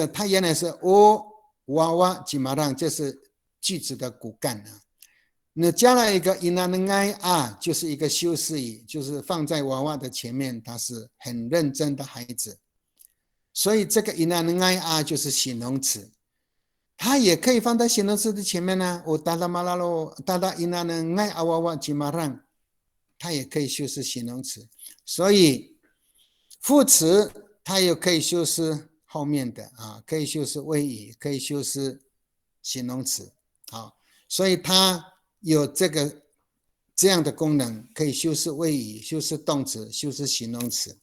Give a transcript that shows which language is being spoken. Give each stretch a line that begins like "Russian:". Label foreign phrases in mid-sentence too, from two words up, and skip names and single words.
Chinese: 它原来是
Amis: wawa jimarang,
Chinese: 这是句子的骨干那加了一个 inanai 就是一个修饰语，就是放在娃娃的前面，他是很认真的孩子。所以这个 inanai 就是形容词，它也可以放在形容词的前面呢。
Amis: tata malalo tata inanai awawa jimarang，
Chinese: 它也可以修饰形容词。所以副词它也可以修饰后面的可以修饰谓语，可以修饰形容词。所以它有这样的功能，可以修饰谓语、修饰动词、修饰形容词。